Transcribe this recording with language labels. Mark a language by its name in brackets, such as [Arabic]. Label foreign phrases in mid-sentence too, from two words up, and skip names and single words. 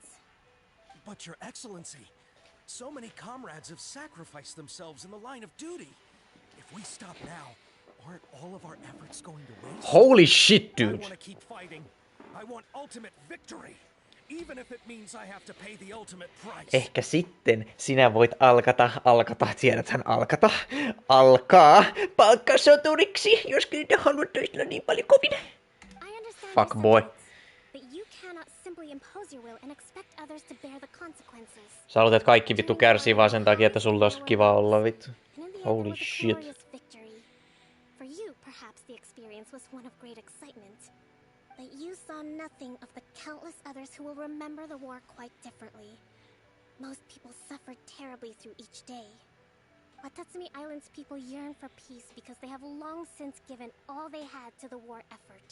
[English] But Your Excellency, so many comrades have sacrificed themselves in the line of duty. If we stop now, aren't all of our efforts going to waste? Holy shit, dude. I want to keep fighting. I want ultimate victory, even if it means I have to pay the ultimate price. [Finnish] Ehkä sitten sinä voit tiedäthän alkaa palkkasoturiksi, jos kyllä haluat toistella niin paljon kovin. [English] Fuck boy. But you cannot simply impose your will and expect others to bear the consequences. [Finnish] Sä haluat, että kaikki vittu kärsii vaan sen takia, että sulla olisi kiva olla vittu. [English] Holy shit. For you, perhaps the experience was one of great excitement. But you saw nothing of the countless others who will remember the war quite differently. Most people suffered terribly through each day. Watatsumi Island's people yearn for peace because they have long since given all they had to the war effort.